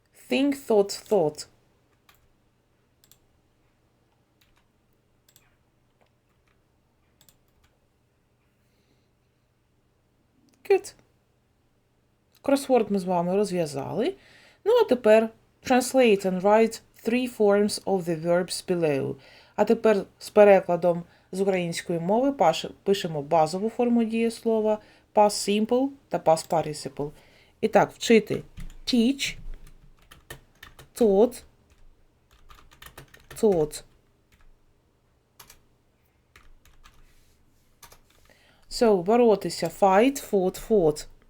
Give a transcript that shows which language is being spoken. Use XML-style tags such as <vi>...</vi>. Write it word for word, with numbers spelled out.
<en>Think, thought, thought. Good.</en> <uk>Кросворд ми з вами розв'язали. Ну, а тепер</uk> <en>translate and write three forms of the verbs below.</en> <uk>А тепер з перекладом з української мови паш- пишемо базову форму дієслова past simple та past participle. І так, вчити</uk> <en>teach, taught, taught. So,</en> <uk>боротися</uk> <en>fight, fought, fought.</en>